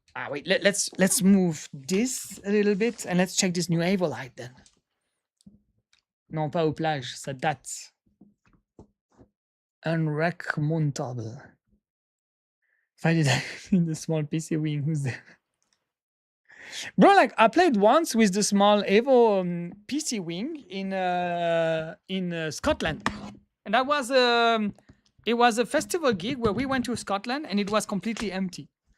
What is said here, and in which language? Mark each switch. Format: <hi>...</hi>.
<en>Wait, let's move this a little bit and let's check this new Everlight then.</en> <fr>Non, pas aux plages, ça date.</fr> <en>Unrecommendable. Find it in the small PC wing. Who's there? Bro, like I played once with the small Evo PC wing in Scotland, and that was it was a festival gig where we went to Scotland and it was completely empty.</en>